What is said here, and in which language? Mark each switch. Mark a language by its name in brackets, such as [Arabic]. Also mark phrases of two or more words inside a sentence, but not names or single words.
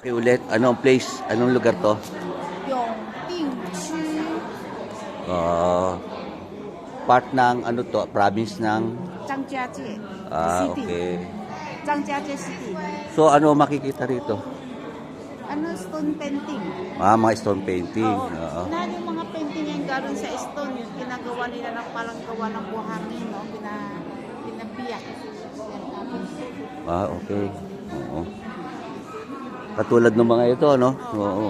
[Filipino] Ulit, anong place? Anong lugar to? 永定区 Part ng ano to? Province ng 张家界 City. okay. 张家界 City. So ano makikita rito? Ano, [English] stone painting. [Filipino] Mga [English] stone painting. [Filipino] Oo. Oo. Na yung mga painting yung galing sa stone, yung ginagawa nila ng palang gawa ng buhangin, no? Pinabiyak. Okay. Oo. Katulad ng mga ito, no? Oo.